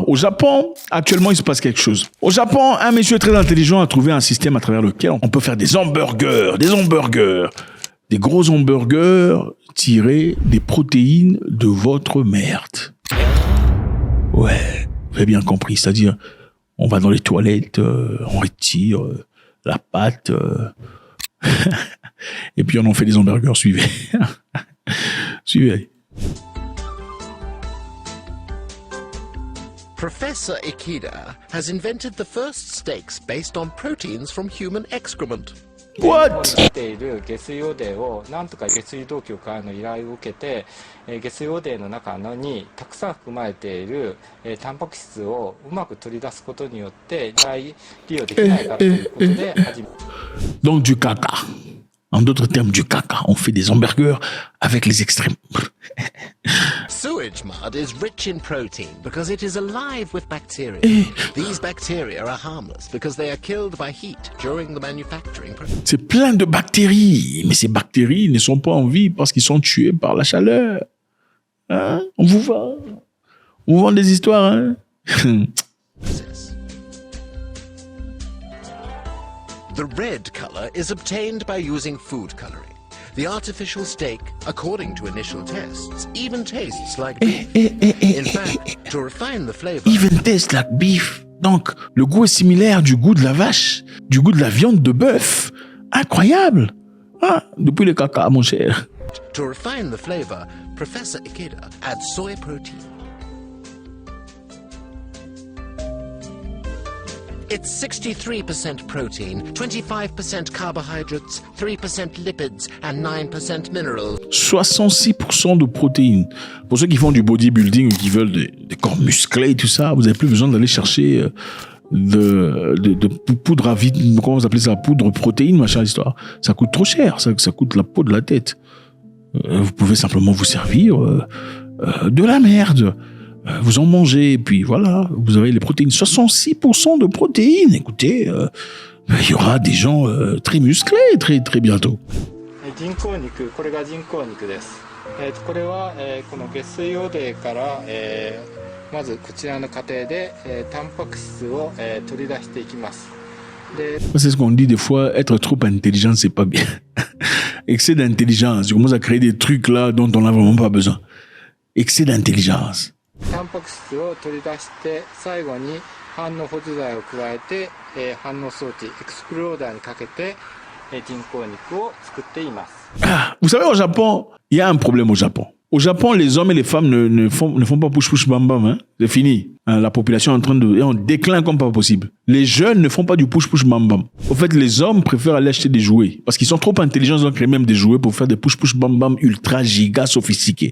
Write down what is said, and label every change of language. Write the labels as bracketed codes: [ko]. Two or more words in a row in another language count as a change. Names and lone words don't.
[fr] Au Japon, actuellement, il se passe quelque chose. Au Japon, un monsieur très intelligent a trouvé un système à travers lequel on peut faire des hamburgers, des gros hamburgers tirés des protéines de votre merde. Ouais, vous avez bien compris, c'est-à-dire, on va dans les toilettes, on retire la pâte... Et puis on en fait des hamburgers, suivez. Suivez. [en] Professor Ikeda has invented the first steaks based on proteins from human excrement. What? [ja] ている下水汚泥をなんとか下水道局からの依頼を受けて下水汚泥の中にたくさん含まれているタンパク質をうまく取り出すことによって再利用できないかということで始め [fr] Donc du caca. En d'autres termes, du caca. On fait des hamburgers avec les extrêmes. [en] Sewage mud is rich in protein because it is alive with bacteria. These bacteria are harmless because they are killed by heat during the manufacturing process. [fr] C'est plein de bactéries. Mais ces bactéries ne sont pas en vie parce qu'ils sont tués par la chaleur. Hein? On vous vend des histoires, hein? [en] The red color is obtained by using food coloring. The artificial steak, according to initial tests, even tastes like beef. In fact, to refine the flavor... Even tastes like beef. [fr] Donc, le goût est similaire du goût de la vache, du goût de la viande de bœuf. Incroyable. Ah, depuis le caca, mon cher. [en] To refine the flavor, Professor Ikeda adds soy protein. It's 63% protein, 25% carbohydrates, 3% lipids, and 9% minerals. [fr] 66% de protéines. Pour ceux qui font du bodybuilding ou qui veulent des corps musclés et tout ça, vous n'avez plus besoin d'aller chercher de poudre à vide, comment vous appelez ça, poudre protéine, machin, histoire. Ça coûte trop cher, ça coûte la peau de la tête. Vous pouvez simplement vous servir de la merde. Vous en mangez, et puis voilà, vous avez les protéines. 66% de protéines. Écoutez, il y aura des gens très musclés très, très bientôt. [ja] 人工肉、これが人工肉です。これは、この下水汚泥から、まずこちらの過程で、タンパク質を、取り出していきます。 [fr] C'est ce qu'on dit des fois, être trop intelligent, c'est pas bien. Excès d'intelligence, tu commences à créer des trucs là dont on n'a vraiment pas besoin. Excès d'intelligence. [ja] タンパク質を取り出して最後に反応補助剤を加えて、反応装置エクスプローダーにかけて、人工肉を作っています。 [fr] Ah, vous savez, au Japon, il y a un problème au Japon. Au Japon, les hommes et les femmes ne font pas push bam bam, hein. C'est fini. La population est en déclin comme pas possible. Les jeunes ne font pas du push bam bam. Au fait, les hommes préfèrent aller acheter des jouets parce qu'ils sont trop intelligents, ils ont créé même des jouets pour faire des push bam bam ultra giga sophistiqués.